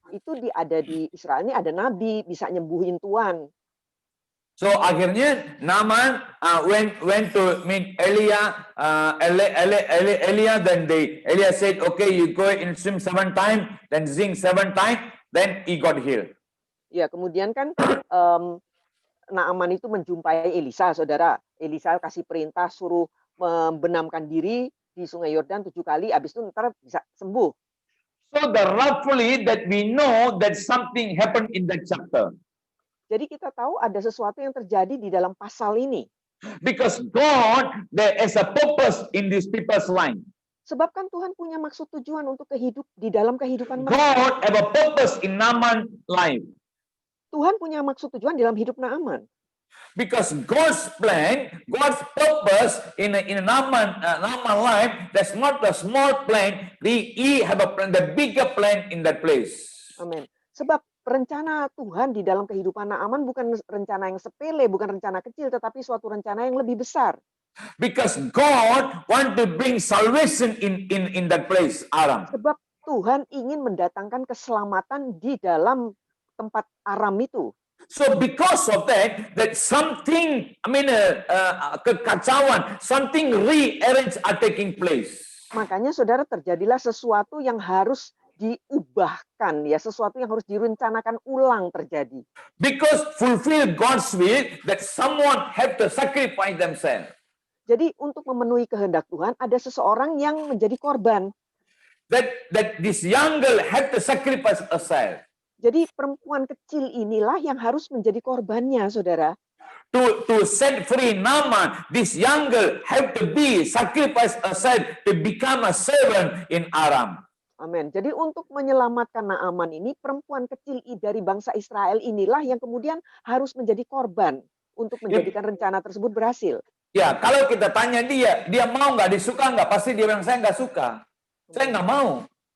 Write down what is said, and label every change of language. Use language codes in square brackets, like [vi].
[id] Itu ada di Israel ini ada nabi bisa nyembuhin tuan. [en] So akhirnya Naaman went to meet Elia. Then Elia said, okay, you go and swim 7 times, then sing 7 times, then he got healed. [id] Ya, kemudian kan Naaman itu menjumpai Elisa, saudara. Elisa kasih perintah suruh membenamkan diri di Sungai Yordan 7 kali, habis itu ntar bisa sembuh. [en] So roughly that we know that something happened in that chapter. [id] Jadi kita tahu ada sesuatu yang terjadi di dalam pasal ini. [en] Because God, there is a purpose in these people's life. [id] Sebab kan Tuhan punya maksud tujuan untuk di dalam kehidupan mereka. [en] God have a purpose in Naaman's life. [id] Tuhan punya maksud tujuan dalam hidup Naaman. [en] Because God's plan, God's purpose in Naaman life, that's not a small plan. He have a plan, the bigger plan in that place. [id] Amin. Sebab rencana Tuhan di dalam kehidupan Naaman bukan rencana yang sepele, bukan rencana kecil, tetapi suatu rencana yang lebih besar. [en] Because God want to bring salvation in that place, Aram. [id] Sebab Tuhan ingin mendatangkan keselamatan di dalam tempat Aram itu. [en] So because of that something, kekacauan, something rearranged are taking place. [id] Makanya saudara, terjadilah sesuatu yang harus diubahkan, ya, sesuatu yang harus direncanakan ulang terjadi. [en] Because fulfill God's will that someone have to sacrifice themselves. [id] Jadi untuk memenuhi kehendak Tuhan ada seseorang yang menjadi korban. [en] That this young girl had to sacrifice herself. [id] Jadi perempuan kecil inilah yang harus menjadi korbannya, saudara. [en] To set free Naaman, this young girl have to be sacrifice herself to become a servant in Aram. [id] Amin. Jadi untuk menyelamatkan Naaman ini, perempuan kecil dari bangsa Israel inilah yang kemudian harus menjadi korban untuk menjadikan rencana tersebut berhasil. Ya, kalau kita tanya dia mau nggak, disuka nggak, pasti dia bilang saya nggak suka, saya nggak mau.